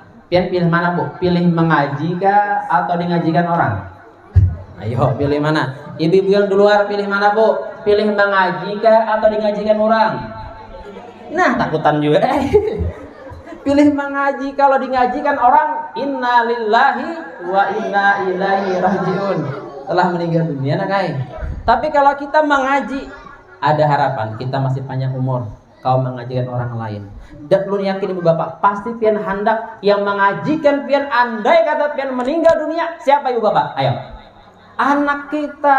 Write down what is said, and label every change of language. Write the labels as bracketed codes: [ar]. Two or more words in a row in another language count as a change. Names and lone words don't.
[bjn] Pian pilih mana bu? Pilih mengaji kah atau mengajikan orang? Ayo pilih mana? Ibu-ibu yang di luar pilih mana bu? Pilih mengaji kah atau mengajikan orang? Nah takutan juga. Pilih mengaji. Kalau mengajikan orang, [ar] inna lillahi wa inna ilaihi rajiun. [bjn] Telah meninggal dunia nak kai. Tapi kalau kita mengaji, ada harapan kita masih panjang umur. Kau mengajikan orang lain. Dan lu yakin ibu bapak, pasti pian hendak yang mengajikan pian andai kata pian meninggal dunia. Siapa ibu bapak? Ayo. Anak kita.